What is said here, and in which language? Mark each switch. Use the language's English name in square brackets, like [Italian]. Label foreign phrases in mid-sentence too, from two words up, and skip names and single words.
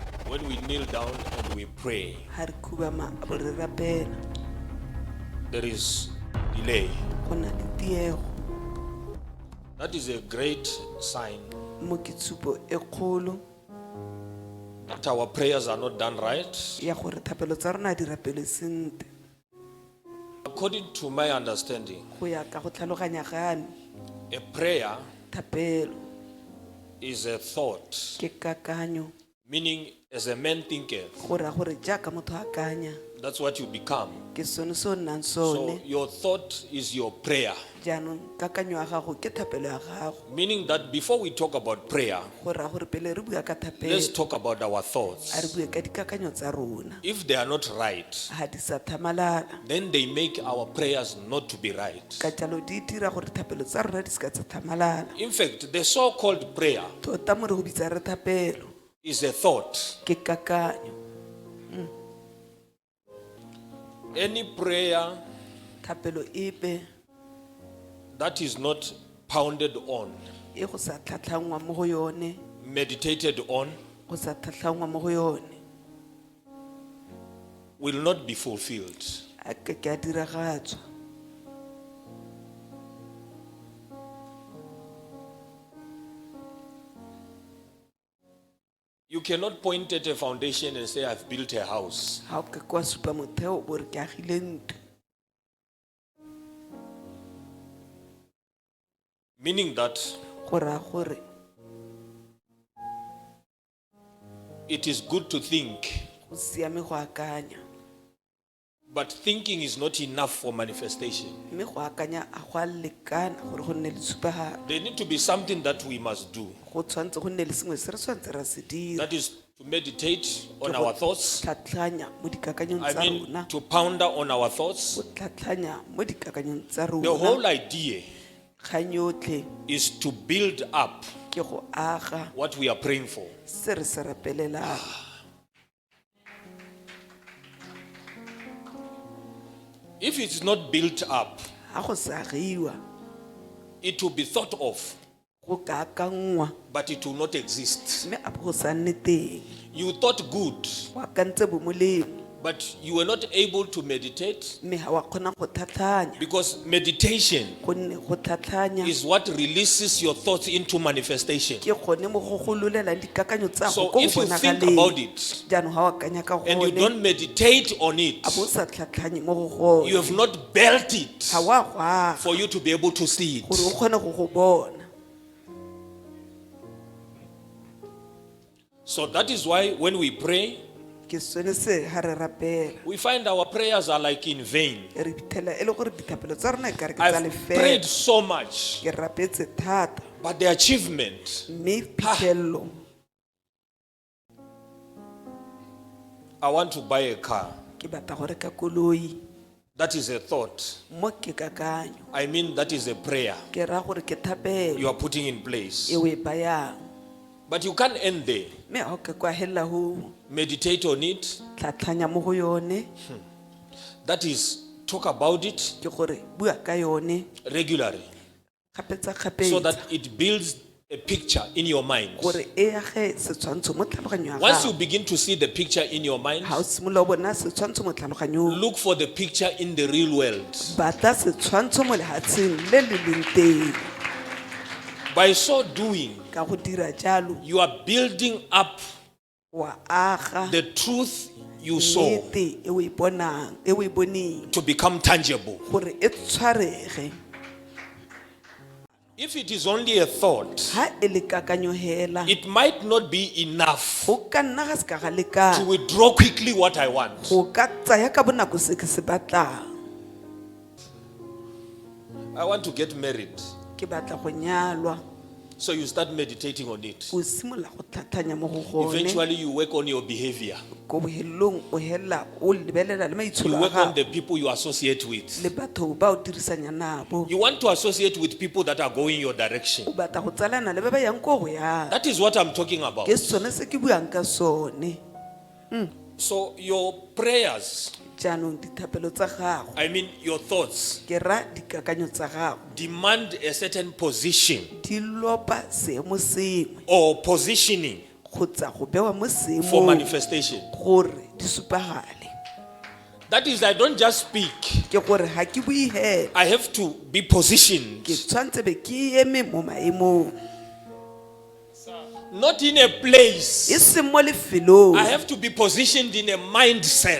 [English] when we kneel down and we pray, [Tswana] ha re khubama bo re rapela [English] there is delay. [Tswana] go na le tiego [English] That is a great sign [Tswana] mo ke tshupo e kgolo [English] that our prayers are not done right. [Tswana] ya gore thapelo tsa rona di rapele sente [English] According to my understanding, [Tswana] go ya ka go tlhaloganya gane [English] a prayer [Tswana] thapelo [English] is a thought, [Tswana] ke kakanyo [English] meaning as a man thinketh, [Tswana] go ra gore jaaka motho a kanya [English] that's what you become. [Tswana] ke sone se o nnang [English] So [Tswana] sone [English] your thought is your prayer. [Tswana] jaanong kakanyo ya gago ke thapelo ya gago [English] Meaning that before we talk about prayer, [Tswana] go ra gore pele re bua ka [English] let's [Tswana] thapelo [English] talk about our [Tswana] a re [English] thoughts. [Tswana] bue ka dikakanyo tsa rona [English] If they are not right, [Tswana] ga di sa thamalala [English] then they make our prayers not to be right. [Tswana] ka jalo di dira gore thapelo tsa rona di seka tsa thamalala [English] In fact, the so-called prayer [Tswana] tota mo re go bitsa re thapelo [English] is a thought. [Tswana] ke kakanyo [English] Any prayer [Tswana] thapelo epe [English] that is not pounded on, [Tswana] e go sa tlhatlhangwa mo go yone [English] meditated on, [Tswana] go sa tlhatlhangwa mo go yone [English] will not be fulfilled. [Tswana] a ke a diragatswa [English] You cannot point at a foundation and say, I've built a house. [Tswana] ga o ke kwa supa motheo o re ke agile ntlo [English] Meaning that [Tswana] go raya gore [English] it is good to think, [Tswana] go siame go akanya [English] but thinking is not enough for manifestation. [Tswana] mme go akanya a go a lekana gore go nne le tshupagalo [English] There need to be something that we must do. [Tswana] go tshwanetse go nne le sengwe se re tshwanetse ra se dira [English] That is to meditate on [Tswana] Ke go [English] our thoughts. [Tswana] tlhatlhanya mo dikakanyong [English] I [Tswana] tsa [English] mean, [Tswana] rona [English] to ponder on our thoughts. [Tswana] go tlhatlhanya mo dikakanyong tsa [English] The [Tswana] rona [English] whole idea [Tswana] kgang yotlhe [English] is to build up [Tswana] ke go aga [English] what we are praying for. [Tswana] se re se rapelelang [English] If it's not built up, [Tswana] ga go sa agiwa [English] it will be thought of, [Tswana] go ka akangwa [English] but it will not exist. [Tswana] mme a bo go sa nne teng [English] You thought good, [Tswana] go akantse bo molemo [English] but you were not able to meditate [Tswana] mme ga wa kgona go tlhatlhanya [English] because meditation [Tswana] gonne go tlhatlhanya [English] is what releases your thoughts into manifestation. [Tswana] ke gone mo go gololelang dikakanyo tsa go [English] So [Tswana] ko [English] if [Tswana] go [English] you think [Tswana] bonagaleng [English] about it [Tswana] jaanong ga o akanya ka [English] and you [Tswana] gone [English] don't meditate on it, [Tswana] a bo o sa tlhatlhanye mo go [English] you [Tswana] gone [English] have not built it [Tswana] ga wa go aga [English] for you to be able to see [Tswana] gore o [English] it. [Tswana] kgone go go bona [English] So that is why when we pray, [Tswana] ke sone se ga re rapela [English] we find our prayers are like in vain. [Tswana] re fitlhela e le gore dithapelo tsa rona e kare ke tsa [English] I've prayed [Tswana] lefela [English] so much, [Tswana] ke rapetse thata [English] but the achievement, [Tswana] mme phitlhelelo [English] I want to buy a car. [Tswana] ke batla go reka koloi [English] That is a thought. [Tswana] mo ke kakanyo [English] I mean, that is a prayer [Tswana] ke raya gore ke thapelo [English] you are putting in place. [Tswana] e o e bayang [English] But you can't end there. [Tswana] mme ga o ke kwa helela go [English] Meditate on it. [Tswana] tlhatlhanya mo go yone [English] That is, talk about it [Tswana] ke gore bua ka yone [English] regularly so [Tswana] kgapetsa-kgapetsa [English] that it builds a picture in your mind. [Tswana] gore e age setshwantsho mo tlhaloganyo ya [English] Once you [Tswana] gago [English] begin to see the picture in your mind, [Tswana] ga o simolola o bona setshwantsho mo tlhaloganyong [English] look for the picture in the real world. [Tswana] batla setshwantsho mo lehatsheng le le leng teng [English] By so doing, [Tswana] ka go dira jalo [English] you are building up [Tswana] wa aga [English] the truth you saw [Tswana] nnete e o e bonang e o e boneng [English] to become tangible. [Tswana] gore e tshwarege [English] If it is only a thought, [Tswana] ga e le kakanyo hela [English] it might not be enough [Tswana] go ka nna ga se ka ga [English] to [Tswana] lekana [English] withdraw quickly what I want. [Tswana] go ka tsaya ka bonako se ke se batlang [English] I want to get married. [Tswana] ke batla go nyalwa [English] So you start meditating on it. [Tswana] o simolola go tlhatlhanya mo go gone [English] Eventually you work on your behavior. [Tswana] ko bohelelong o hela o lebelela le [English] You [Tswana] maitsholo a [English] work on [Tswana] gago [English] the people you associate with. [Tswana] le batho ba o dirisanya nabo [English] You want to associate with people that are going your direction. [Tswana] o batla go tsalana le ba ba yang ko go yang [English] That is what I'm talking about. [Tswana] ke sone se ke buang ka sone [English] So your prayers, [Tswana] jaanong dithapelo tsa gago [English] I mean your thoughts, [Tswana] ke ra dikakanyo tsa gago [English] demand a certain position [Tswana] di lopa seemo sengwe [English] or positioning [Tswana] go tsa go bewa mo [English] for [Tswana] seemong [English] manifestation. [Tswana] gore di supagale. [English] That is, I don't just speak, [Tswana] Ke gore ha ke bue hela, [English] I have to be positioned, [Tswana] ke tshwantse be ke eme mo maemong, [English] not in a place. [Tswana] e seng mo lefelong. [English] I have to be positioned in a mindset.